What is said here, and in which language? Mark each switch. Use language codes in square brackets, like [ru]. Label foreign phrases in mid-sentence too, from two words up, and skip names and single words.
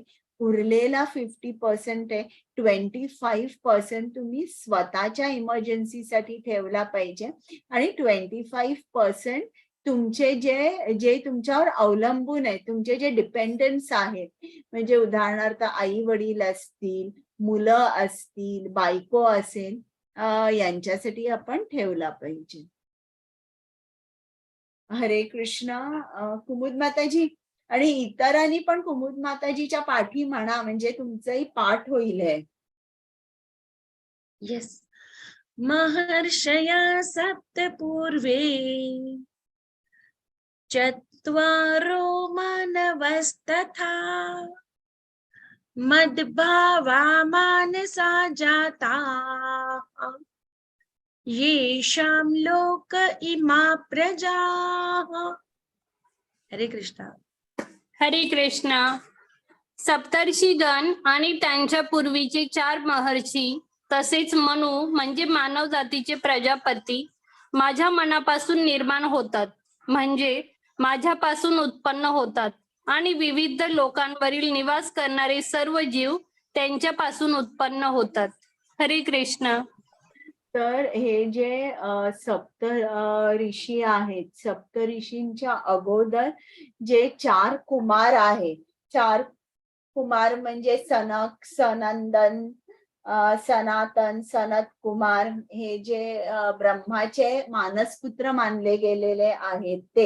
[mr] उरलेला 50% आहे, 25% तुम्ही स्वतःच्या इमर्जन्सीसाठी ठेवला पाहिजे आणि 25% तुमचे जे तुमच्यावर अवलंबून आहे, तुमचे जे डिपेंडन्स आहेत, म्हणजे उदाहरणार्थ आई वडील असतील, मुलं असतील, बायको असेल, यांच्यासाठी आपण ठेवला पाहिजे. हरे कृष्ण. कुमुद माताजी आणि इतरांनी पण कुमुद माताजीच्या पाठी म्हणा, म्हणजे तुमचंही पाठ होईल. हे येस. [sa] महर्षया सप्त पूर्वे चत्वारो मानवस्तथा मद्भावा मानसा जाता येषां लोक इमा प्रजा. [mr] हरे कृष्ण. हरे कृष्ण. सप्तर्षीगण आणि त्यांच्या पूर्वीचे 4 महर्षी तसेच मनु म्हणजे मानव जातीचे प्रजापती माझ्या मनापासून निर्माण होतात, म्हणजे माझ्यापासून उत्पन्न होतात आणि विविध लोकांवरील निवास करणारे सर्व जीव त्यांच्यापासून उत्पन्न होतात. हरे कृष्ण. तर हे जे सप्त ऋषी आहेत, सप्त ऋषींच्या अगोदर जे 4 कुमार आहेत, 4 कुमार म्हणजे सनक, सनंदन, सनातन, सनत कुमार, हे जे ब्रह्माचे मानसपुत्र मानले गेलेले आहेत ते.